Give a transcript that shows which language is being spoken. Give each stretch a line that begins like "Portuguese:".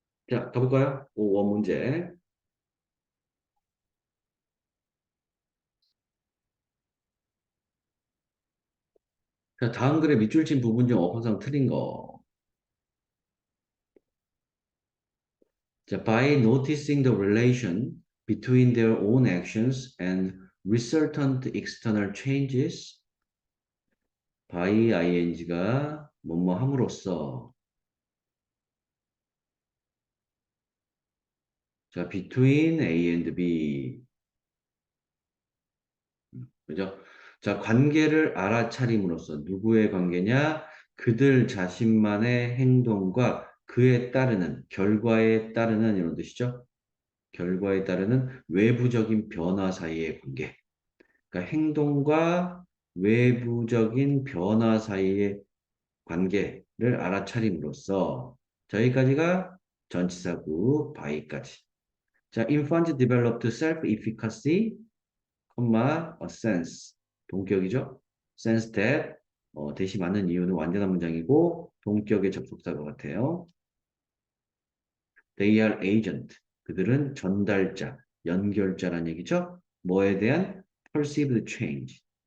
Korean: 자, 가볼까요? 5원 문제. 자, 다음 글의 밑줄 친 부분 중 어퍼상 틀린 거.
English: 자, by noticing the relation between their own actions and resultant external changes, by ing가
Korean: 뭐뭐 함으로써.
English: 자, between A and B.
Korean: 그죠? 자, 관계를 알아차림으로써 누구의 관계냐? 그들 자신만의 행동과 그에 따르는, 결과에 따르는 이런 뜻이죠. 결과에 따르는 외부적인 변화 사이의 관계. 그러니까 행동과 외부적인 변화 사이의 관계를 알아차림으로써 저희까지가 전치사구 by까지.
English: 자, infant developed self-efficacy, a sense.
Korean: 동격이죠? sense that 대시 맞는 이유는 완전한 문장이고 동격의 접속사가 같아요.
English: They are agent.
Korean: 그들은 전달자, 연결자란 얘기죠. 뭐에 대한
English: perceived change.